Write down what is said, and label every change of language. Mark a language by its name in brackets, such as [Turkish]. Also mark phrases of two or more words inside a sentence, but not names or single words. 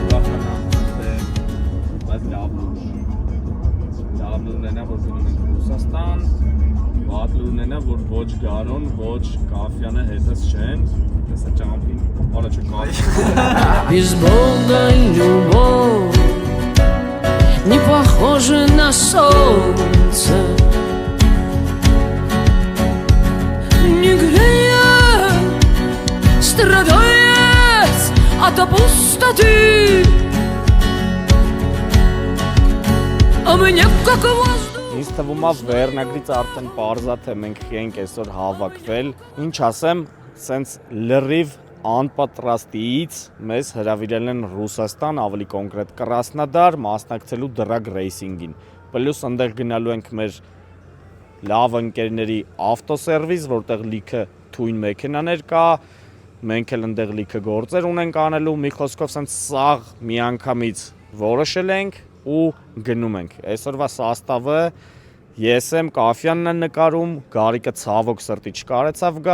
[Russian] Без Бога любовь не похожа на солнце, не греет, страдает от пустоты, а мне как воздух. [Armenian] Ինձ թվում է վերնագրից արդեն պարզա թե մենք ենք այսօր հավաքվել։ Ինչ ասեմ, սենց լրիվ անպատրաստիից մեզ հրավիրել են Ռուսաստան, ավելի կոնկրետ Կրասնոդար, մասնակցելու դրագ ռեյսինգին։ Պլյուս ընդեղ գնալու ենք մեր լավ ընկերների ավտոսերվիս, որտեղ լիքը թույն մեքենաներ կա, մենք էլ ընդեղ լիքը գործեր ունենք անելու, մի խոսքով սենց սաղ միանգամից որոշել ենք ու գնում ենք։ Այսօրվա սաստավը ես եմ, Կաֆյանն է նկարում, Գարիկը ցավոք սրտի չկարեցավ գա։